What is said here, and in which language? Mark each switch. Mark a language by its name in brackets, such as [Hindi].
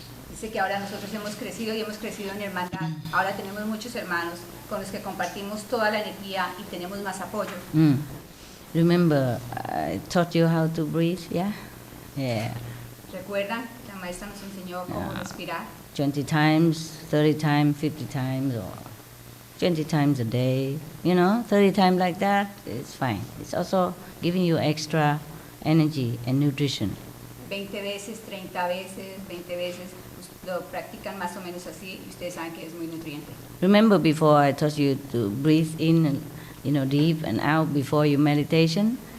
[Spanish] Dice que ahora nosotros hemos crecido y hemos crecido en hermandad. Ahora tenemos muchos hermanos con los que compartimos toda la energía y tenemos más apoyo. [English] Remember, I taught you how to breathe, yeah? Yeah. [Spanish] ¿Recuerdan? La maestra nos enseñó cómo respirar. [English] 20 times, 30 times, 50 times, or 20 times a day. You know, 30 times like that, it's fine. It's also giving you extra energy and nutrition. [Spanish] 20 veces, 30 veces, 20 veces, lo practican más o menos así y ustedes saben que es muy nutriente. [English] Remember before I taught you to breathe in and, deep and out before your meditation?